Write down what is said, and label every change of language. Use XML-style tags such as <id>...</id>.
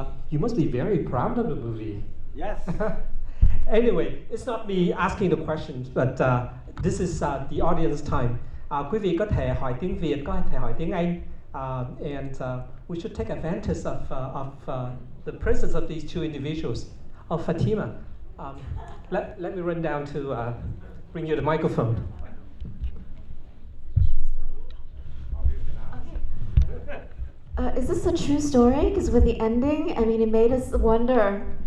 <en>You must be very proud of the movie. Yes. Anyway, it's not me asking the questions, but this is the audience time.</en> <vi>Quý vị có thể hỏi tiếng Việt, có thể hỏi tiếng Anh,</vi> <en>and we should take advantage of the presence of these two individuals. Fatima, let me run down to bring you the microphone. Is this a true story? Because with the ending, I mean, it made us wonder.</en>